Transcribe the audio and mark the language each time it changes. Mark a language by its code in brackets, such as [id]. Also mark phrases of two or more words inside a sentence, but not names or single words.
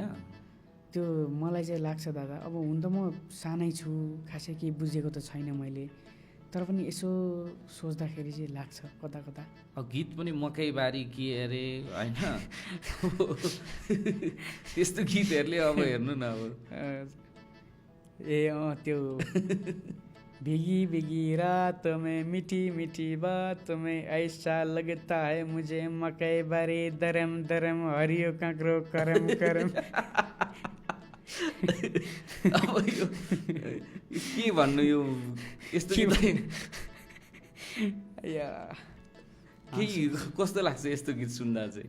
[ne] त्यो मलाई चाहिँ लाग्छ दादा। अब हुन त म सानै छु, खासै केही बुझेको त छैन मैले, तर पनि यसो सोच्दाखेरि चाहिँ लाग्छ कता कता। गीत पनि मकैबारी के अरे होइन, त्यस्तो गीतहरूले अब हेर्नु न अब। त्यो [hi] भीगी भीगी रात में मीठी मीठी बात में ऐसा लगता है मुझे [ne] मकै बारी दरम दरम हरियो काँक्रो करम करम। अब यो के भन्नु, यो यस्तो के कस्तो लाग्छ यस्तो गीत सुन्दा चाहिँ?